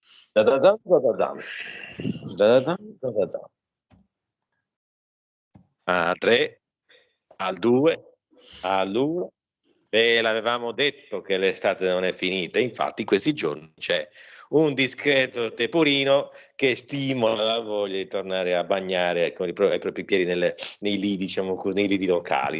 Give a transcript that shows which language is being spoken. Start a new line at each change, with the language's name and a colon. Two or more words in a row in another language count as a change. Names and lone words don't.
Italian: Da-da-dam, da-da-dam. Da-da-dam, da-da-dam. A 3, al 2, all'1. Ve l'avevamo detto che l'estate non è finita, infatti questi giorni c'è un discreto temporino che stimola la voglia di tornare a bagnare con i propri piedi nei lidi, diciamo così, nei lidi locali.